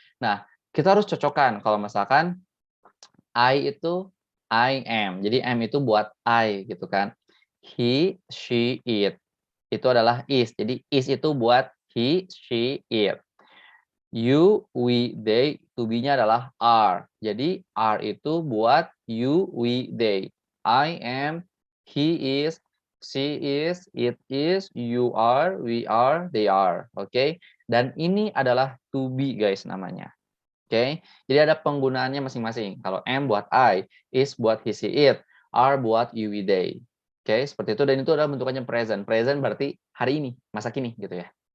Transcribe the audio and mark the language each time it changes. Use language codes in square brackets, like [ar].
[id] Nah, kita harus cocokkan. Kalau misalkan I itu [en] I am. [id] Jadi am itu buat I gitu kan. He, she, it. Itu adalah is. Jadi is itu buat he, she, it. You, we, they, to be-nya adalah are. Jadi are itu buat you, we, they. [en] I am, he is, she is, it is, you are, we are, they are. Oke. [id] Dan ini adalah to be, guys, namanya. Oke. Jadi ada penggunaannya masing-masing. Kalau am buat I, is buat he, she, it, are buat you, we, they. Oke, seperti itu, dan itu adalah bentukannya present. Present berarti hari ini, masa kini gitu ya.